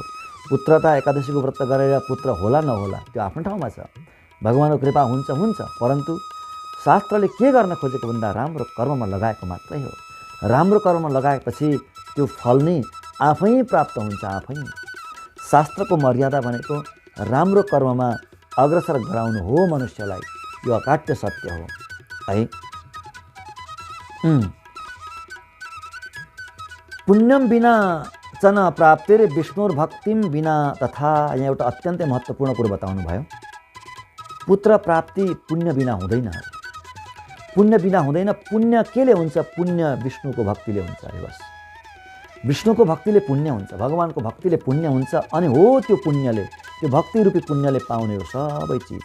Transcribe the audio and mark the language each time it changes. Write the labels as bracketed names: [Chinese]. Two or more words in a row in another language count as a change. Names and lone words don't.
[Nepali] पुत्रता एकादशीको व्रत गरेर पुत्र होला नहोला त्यो आफ्नो ठाउँमा छ, भगवानको कृपा हुन्छ हुन्छ, परन्तु शास्त्रले के गर्न खोजेको भन्दा राम्रो कर्ममा लगाएको मात्रै हो। राम्रो कर्ममा लगाएपछि त्यो फल नै आफै प्राप्त हुन्छ। आफै शास्त्रको मर्यादा भनेको राम्रो कर्ममा अग्रसर गराउनु हो मनुष्यलाई। यो अकाट्य सत्य हो है। [Sanskrit] पुण्यम बिना च न प्राप्तिरे विष्णुर्भक्तिम बिना तथा। [Nepali] यहाँ एउटा अत्यन्तै महत्त्वपूर्ण कुरो बताउनु भयो। पुत्र प्राप्ति पुण्य बिना हुँदैन। पुण्य बिना हुँदैन। पुण्य केले हुन्छ? पुण्य विष्णुको भक्तिले हुन्छ। अरे बस, विष्णुको भक्तिले पुण्य हुन्छ, भगवानको भक्तिले पुण्य हुन्छ। अनि हो त्यो पुण्यले, त्यो भक्ति रूपी पुण्यले पाउने हो सबै चिज।